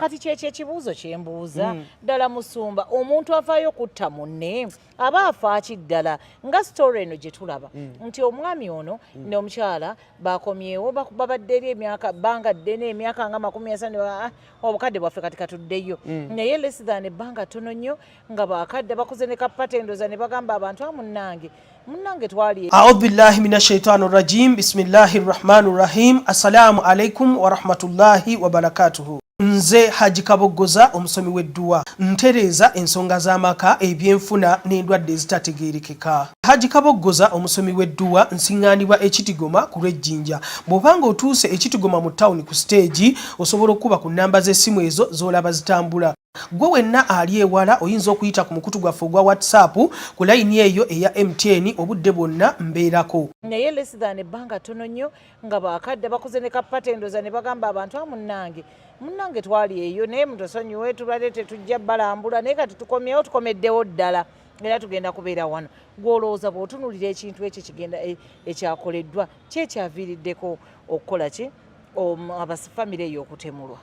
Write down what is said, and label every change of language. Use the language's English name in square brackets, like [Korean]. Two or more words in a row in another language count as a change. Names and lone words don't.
[Ganda] kati kyekyo ekibuuzo kye mbuuza ddala Musumba omuntu avaayo kutta munne aba afa kiddala nga story eno gye tulaba nti omwami ono n'omukyala bakomyewo babadde eri emyaka bbanga ddene emyaka nga 50 obukadde bwaffe kati katuddeyo naye [English] less than [Ganda] ebbanga ttono nnyo nga bakadde bakoze ne kapatendoza ne bagamba abantu munnange twali [Arabic] أعوذ بالله من الشيطان الرجيم بسم الله الرحمن الرحيم السلام عليكم ورحمة الله وبركاته. [Ganda] Nze Haji Kabogoza omusomi w'edduwa ntereeza ensonga z'amaka ebyenfuna n'endwadde ezitategeerekeka. Haji Kabogoza omusomi w'edduwa nsiŋŋaanibwa ekitigoma ku lw'ejjinja. Bw'obanga otuuse ekitigoma mu ttawuni ku siteegi osobola okuba ku nnamba z'essimu ezo z'olaba zitambula. Gwe wenna ali ewala oyinza okuyita ku mukutu gwaffe ogwa WhatsApp ku layini eyo eya MTN obudde bwonna mbeerako. Naye [English] less than [Ganda] ebbanga ttono nnyo nga bakadde bakoze ne kapatendoza ne bagamba abantu munnange twali eyo naye mutosonyiwe tubadde tetujja balambula naye kati tukomeddewo ddala era tugenda kubeera wano. Gw'olowooza bw'otunuulira ekintu ekyo kigenda ekyakoleddwa kyekyaviiriddeko okukola ki abafamire eyo okutemulwa.